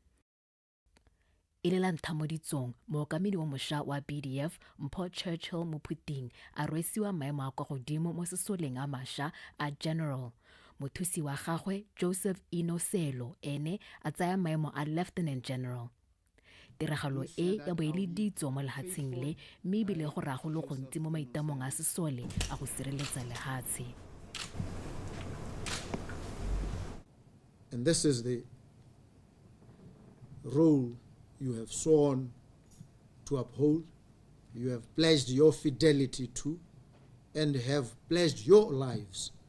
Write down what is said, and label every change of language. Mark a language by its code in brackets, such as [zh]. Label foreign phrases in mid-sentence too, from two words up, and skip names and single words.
[tn] e le la ntlha mo ditsong mookamedi wa mošwa wa BDF Mpho Churchill Moputing a rwesiwa maemo a kwa godimo mo sesoleng a mašwa a general mothusi wa gagwe Joseph Eno Selo ene a tsaya maemo a [en] lieutenant general [tn] tiragalo e ya boeleditso mo lehatsheng le mme ebile go rago le go ntsi mo maitamong a sesole a go sireletsa lehatshe [en] and this is the role you have sworn to uphold, you have pledged your fidelity to, and have pledged your lives.